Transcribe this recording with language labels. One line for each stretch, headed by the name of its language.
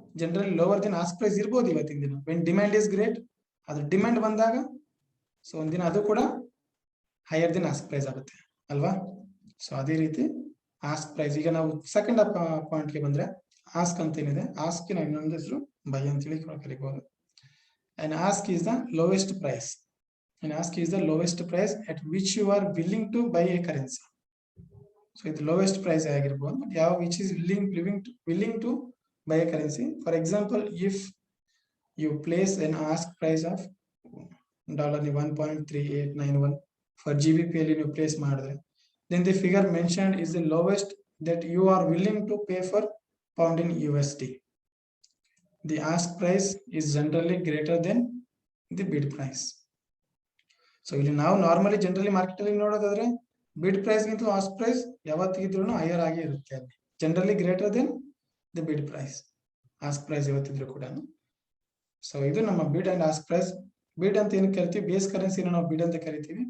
Kannada: Generally lower ದಿನ ask price ಇರ್ಬೋದು ಇವತ್ತಿನ ದಿನ.
English: when demand is great,
Kannada: ಅದು ಡಿಮ್ಯಾಂಡ್ ಬಂದಾಗ ಸೊ ಒಂದಿನ ಅದು ಕೂಡ ಹೈಯರ್ ದಿನ ಆಸ್ಕ್ ಪ್ರೈಸ್ ಆಗುತ್ತೆ ಅಲ್ವಾ. ಸೊ ಅದೇ ರೀತಿ ಆಸ್ಕ್ ಪ್ರೈಸ್. ಈಗ ನಾವು ಸೆಕೆಂಡ್ ಪಾಯಿಂಟ್ಗೆ ಬಂದ್ರೆ ಆಸ್ಕ್ ಅಂತ ಏನಿದೆ, ಆಸ್ಕ್ ನಾವು ಇನ್ನೊಂದು ಹೆಸರು ಬೈ ಅಂತೇಳಿ ಕರಿಬಹುದು.
English: And ask is the lowest price. And ask is the lowest price at which you are willing to buy a currency. So the lowest price
Kannada: ಆಗಿರಬಹುದು,
English: but ಯಾವ which is willing to buy a currency. For example, if you place an ask price of $1.3891 for GBP
Kannada: ಅಲ್ಲಿ ನೀವು
English: place
Kannada: ಮಾಡಿದ್ರೆ,
English: then the figure mentioned is the lowest that you are willing to pay for pound in USD. The ask price is generally greater than the bid price.
Kannada: So ಇಲ್ಲಿ ನಾವು normally generally market ಅಲ್ಲಿ ನೋಡೋದಾದ್ರೆ ಬಿಡ್ price ಗಿಂತ ask price ಯಾವತ್ತಿದ್ರು higher ಆಗಿ ಇರುತ್ತೆ ಅಲ್ಲಿ.
English: generally greater than the bid price,
Kannada: ಆಸ್ಕ್ ಪ್ರೈಸ್ ಯಾವತ್ತಿದ್ರು ಕೂಡ. ಸೊ ಇದು ನಮ್ಮ ಬಿಡ್ ಅಂಡ್ ಆಸ್ಕ್ ಪ್ರೈಸ್. ಬಿಡ್ ಅಂತ ಏನು ಕರಿತೀವಿ, ಬೇಸ್ ಕರೆನ್ಸಿನ ನಾವು ಬಿಡ್ ಅಂತ ಕರಿತೀವಿ.